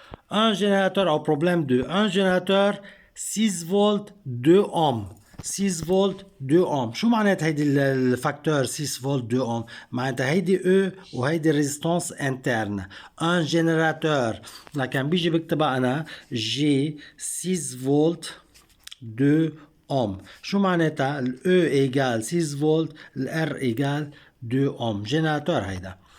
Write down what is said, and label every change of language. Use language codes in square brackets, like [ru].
[fr] Un générateur au problème 2. Un générateur 6 volts 2 ohms. 6 volts 2 ohms. [ar] شو معنات هيدي الفاكتور [fr] 6 volts 2 ohms؟ [ar] معناتها هيدي E وهيدي ريزيستانس interne. [fr] Un générateur [ar] لكن بيجي بكتبها أنا [fr] G 6 volts 2 ohms. [ar] شو معناتها؟ [fr] ال E égale 6 volts ال R égale 2 ohms. générateur هيدا.